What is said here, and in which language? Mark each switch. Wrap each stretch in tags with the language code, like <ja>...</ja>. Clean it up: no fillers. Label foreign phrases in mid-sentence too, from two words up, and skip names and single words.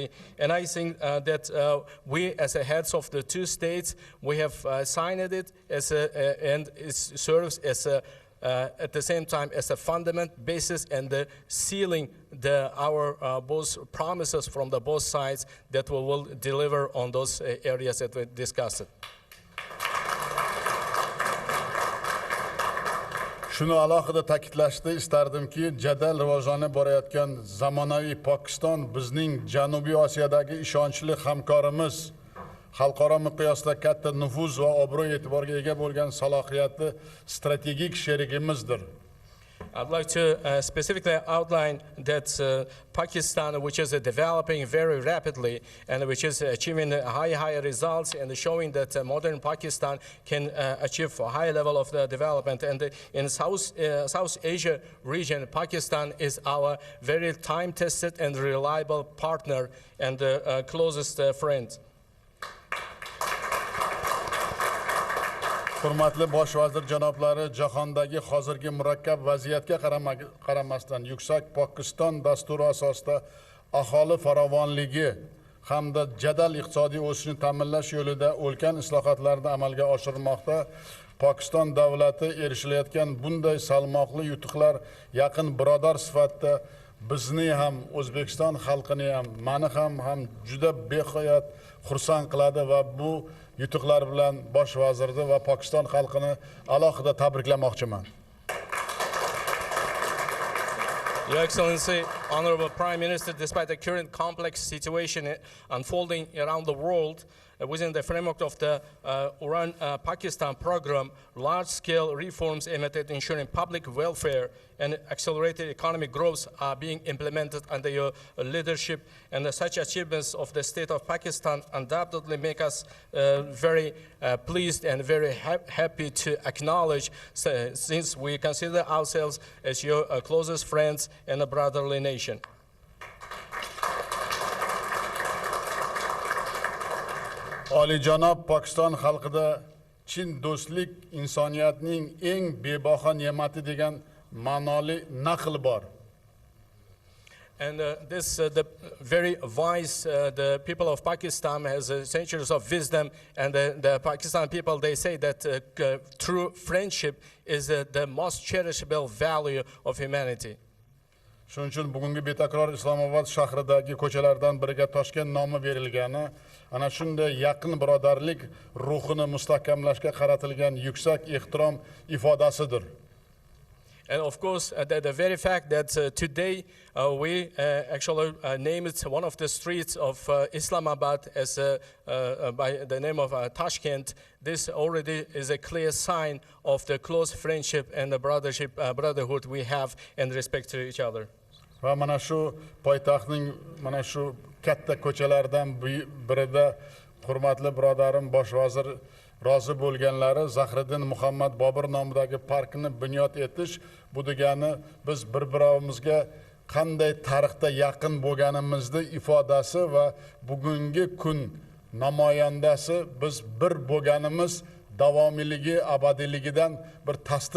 <en>And I think that we, as the heads of the two states, we have signed it as and it serves as a at the same time as a fundament basis and the sealing our both promises from the both sides that we will deliver on those areas that we discussed.</en> <uz>Shuni alohida ta'kidlashni istardimki, jadal rivojlanib borayotgan zamonaviy Pokiston bizning Janubiy Osiyodagi ishonchli hamkorimiz, xalqaro miqyosda katta nufuz va obro' e'tiborga ega bo'lgan salohiyatli strategik sherigimizdir.</uz> <en>I'd like to specifically outline that Pakistan, which is developing very rapidly and which is achieving high results and showing that modern Pakistan can achieve a high level of development. And in South Asia region, Pakistan is our very time-tested and reliable partner and closest friend.</en> <uz>Hurmatli bosh vazir janoblari, jahondagi hozirgi murakkab vaziyatga qaramasdan yuksak Pokiston dasturi asosida aholi farovonligi hamda jadal iqtisodiy o'sishni ta'minlash yo'lida ulkan islohotlarni amalga oshirmoqda. Pokiston davlati erishilayotgan bunday salmoqli yutuqlar yaqin birodar sifatida bizni ham, O'zbekiston xalqini ham, meni ham juda beqiyat xursand qiladi va bu yutuqlar bilan bosh vazirni va Pokiston xalqini alohida tabriklamoqchiman.</uz> <en>Your Excellency, Honorable Prime Minister, despite the current complex situation unfolding around the world, within the framework of the Iran-Pakistan program, large-scale reforms aimed at ensuring public welfare and accelerated economic growth are being implemented under your leadership, and such achievements of the state of Pakistan undoubtedly make us very pleased and very happy to acknowledge, since we consider ourselves as your closest friends and a brotherly nation.</en> <uz>Olijanob Pokiston xalqida chin do'stlik insoniyatning eng bebaho ne'mati degan ma'noli naql bor.</uz> <en>And the very wise, the people of Pakistan has centuries of wisdom, and the Pakistan people, they say that true friendship is the most cherishable value of humanity.</en> <uz>Shuning uchun bugungi betakror Islomobod shahridagi ko'chalardan biriga Toshkent nomi berilgani ana shunday yaqin birodarlik ruhini mustahkamlashga qaratilgan yuksak ehtirom ifodasidir.</uz> <en>And of course, the very fact that today we actually named one of the streets of Islamabad as by the name of Tashkent, this already is a clear sign of the close friendship and the brotherhood we have and respect to each other.</en> <uz>Va mana shu poytaxtning mana shu katta ko'chalardan birida hurmatli birodarim bosh vazir rozi bo'lganlari Zahriddin Muhammad Bobur nomidagi parkni bunyod etish, bu degani biz bir-birimizga qanday tarixda yaqin bo'lganimizni ifodasi va bugungi kun namoyandasi biz bir bo'lganimiz davomiyligi, abadiyligidan bir tasdiq</uz>